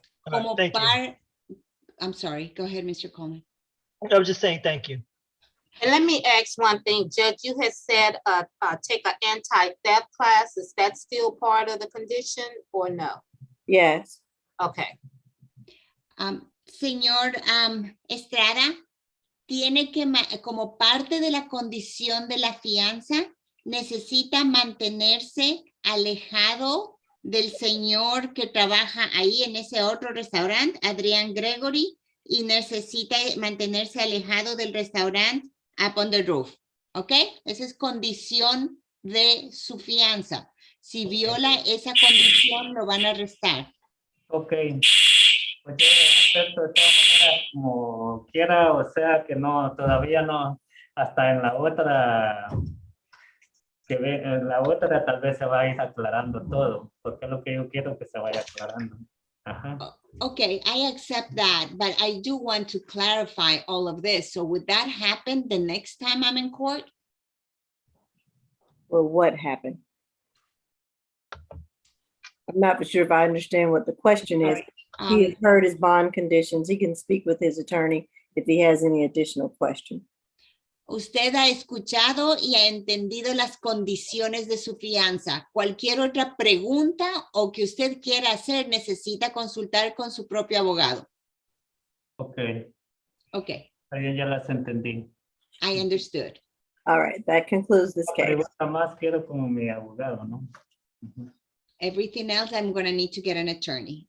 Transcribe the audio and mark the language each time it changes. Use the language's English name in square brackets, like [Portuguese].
[English] Como I'm sorry. Go ahead, Mr. Coleman. I was just saying thank you. And let me ask one thing, Judge, you had said take an anti-theft class. Is that still part of the condition or no? Yes. Okay. [Spanish] Señor Estrada, tiene que, como parte de la condición de la fianza, necesita mantenerse alejado del señor que trabaja ahí en ese otro restaurante, Adrián Gregory, y necesita mantenerse alejado del restaurante Up on the Roof. ¿Ok? Esa es condición de su fianza. Si viola esa condición, lo van a arrestar. Ok. Pues yo acepto de todas maneras como quiera, o sea que no, todavía no, hasta en la otra, en la otra tal vez se va a ir aclarando todo, porque es lo que yo quiero que se vaya aclarando. Ajá. [English] Okay, I accept that, but I do want to clarify all of this. So would that happen the next time I'm in court? Or what happened? I'm not for sure if I understand what the question is. He has heard his bond conditions. He can speak with his attorney if he has any additional question. [Spanish] Usted ha escuchado y ha entendido las condiciones de su fianza. Cualquier otra pregunta o que usted quiera hacer necesita consultar con su propio abogado. [English] Ok. Okay. [Spanish] Está bien, ya las entendí. [English] I understood. All right, that concludes this case. [Spanish] Pregunta más quiero como mi abogado, ¿no? Ujú. [English] Everything else, I'm gonna need to get an attorney.